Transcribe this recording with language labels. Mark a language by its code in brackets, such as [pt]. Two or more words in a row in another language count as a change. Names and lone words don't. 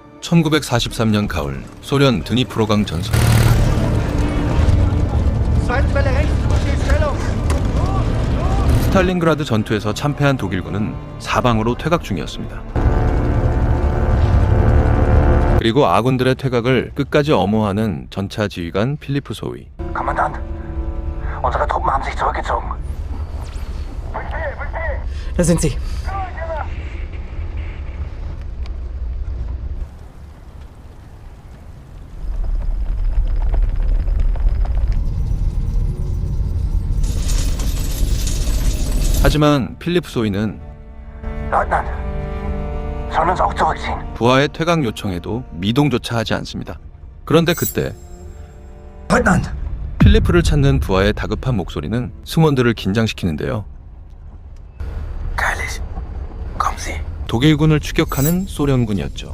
[ko] 1943년 가을 소련 드니프로강 전선. 스탈린그라드 전투에서 참패한 독일군은 사방으로 퇴각 중이었습니다. 그리고 아군들의 퇴각을 끝까지 엄호하는 전차 지휘관 필리프 소위. [de] Kommandant, unsere Truppen haben sich zurückgezogen. Da sind sie. [ko] 하지만 필리프 소위는 [de] Leutnant, sollen uns auch zurückziehen? [ko] 부하의 퇴각 요청에도 미동조차 하지 않습니다. 그런데 그때 Leutnant! 필리프를 찾는 부하의 다급한 목소리는 승무원들을 긴장시키는데요. [de] Keilig, kommen Sie. [ko] 독일군을 추격하는 소련군이었죠.